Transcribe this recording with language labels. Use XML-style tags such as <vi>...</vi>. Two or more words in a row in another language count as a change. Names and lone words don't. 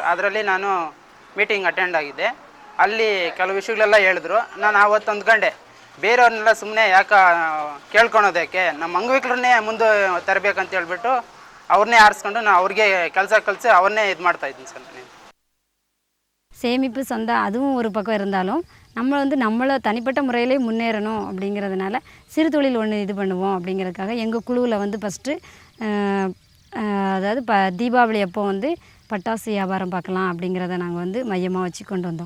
<kn>ಅದರಲ್ಲಿ ನಾನು</kn> <en>meeting attend</en> <kn>ಆಗಿದ್ದೆ. ಅಲ್ಲಿ ಕೆಲವು ವಿಷಯಗಳೆಲ್ಲ ಹೇಳಿದ್ರು. ನಾನು ಆವತ್ತು ಅಂದ್ಕೊಂಡೆ ಬೇರೆಯವ್ರನ್ನೆಲ್ಲ ಸುಮ್ಮನೆ ಯಾಕೆ ಕೇಳ್ಕೊಳೋದಕ್ಕೆ, ನಮ್ಮ ಅಂಗವಿಕಲರನ್ನೇ ಮುಂದೆ ತರಬೇಕಂತ ಹೇಳ್ಬಿಟ್ಟು ಅವ್ರನ್ನೇ ಆರಿಸ್ಕೊಂಡು ನಾನು ಅವ್ರಿಗೆ ಕೆಲಸ ಕಲಿಸಿ ಅವ್ರನ್ನೇ ಇದು ಮಾಡ್ತಾಯಿದ್ದೀನಿ ಸರ್. ನಾನು</kn> <ta>சேமிப்பு சந்தா அதுவும் ஒரு பக்கம் இருந்தாலும் நம்மளை தனிப்பட்ட முறையிலே முன்னேறணும் அப்படிங்கிறதுனால சிறு தொழில் ஒன்று இது பண்ணுவோம் அப்படிங்கிறதுக்காக எங்கள் குழுவில் ஃபஸ்ட்டு அதாவது தீபாவளி அப்போ பட்டாசு வியாபாரம் பார்க்கலாம் அப்படிங்கிறத நாங்கள் மையமாக வச்சு கொண்டு வந்தோம்.</ta>